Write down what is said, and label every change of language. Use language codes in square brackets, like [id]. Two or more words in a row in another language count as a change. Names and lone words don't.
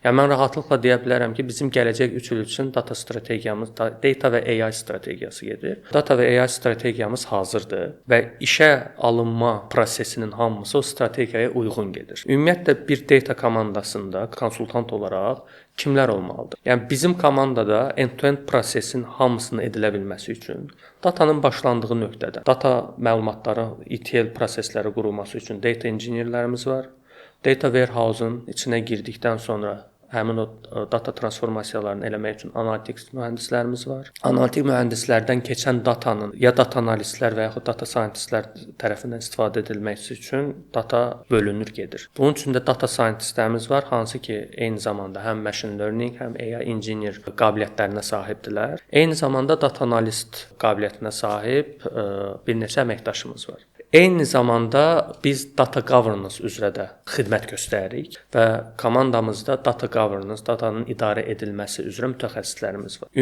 [az] Yəni mən rahatlıqla deyə bilərəm ki, bizim gələcək 3 il üçün data strategiyamız, data və AI strategiyası gedir. Data və AI strategiyamız hazırdır və işə alınma prosesinin hamısı o strategiyaya uyğun gedir. Ümumiyyətlə bir data komandasında konsultant olaraq kimlər olmalıdır? Yəni bizim komandada end-to-end prosesin hamısını edilə bilməsi üçün datanın başlandığı nöqtədə data məlumatları, ETL prosesləri qurulması üçün [en] data engineerlərimiz [az] var. [en] Data warehouse-un [az] içinə girdikdən sonra həmin o data transformasiyalarını eləmək üçün analitik mühəndislərimiz var. Analitik mühəndislərdən keçən datanın ya data analistlər və yaxud data scientistlər tərəfindən istifadə edilməsi üçün data bölünür gedir. Bunun üçün də data scientistlərimiz var, hansı ki, eyni zamanda həm [en] machine learning, [az] həm [en] AI engineer [az] qabiliyyətlərinə sahibdilər. Eyni zamanda data analist qabiliyyətinə sahib bir neçə əməkdaşımız var. Eyni zamanda biz [en] data governance [az] üzrə də xidmət göstəririk və komandamızda [en] data governance, [az] datanın idarə edilməsi üzrə mütəxəssislərimiz var.